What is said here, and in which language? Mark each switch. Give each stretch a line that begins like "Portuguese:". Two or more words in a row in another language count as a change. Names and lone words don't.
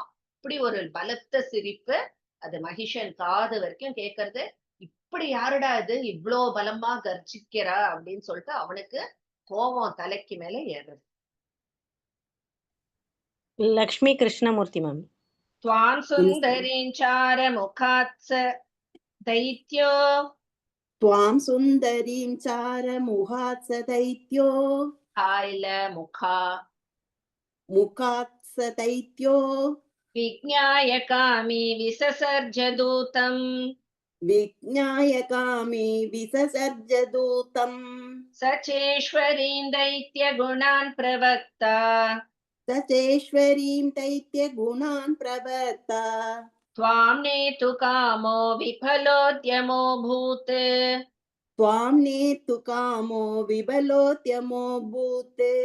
Tamil: இப்படி ஒரு பலத்த சிரிப்பு. அது மகிஷன் காது வரைக்கும் கேட்கறது. இப்படி யாருடா இது இவ்ளோ பலமா கர்ஜிக்கிறா அப்படின்னு சொல்லிட்டு அவனுக்கு கோபம் தலைக்கு மேல ஏறுது. லக்ஷ்மி கிருஷ்ணமூர்த்தி மேம்.
Sanskrit: त्वां सुन्दरीञ्चार मुखात्स दैत्यो त्वां सुन्दरीं चारमुहात् स दैत्यो हाइल मुखात् स दैत्यो विज्ञाय कामी विससर्ज दूतम् सचेश्वरीं दैत्यगुणान् प्रवक्ता त्वां नेतु कामो विफलोद्यमो भूत्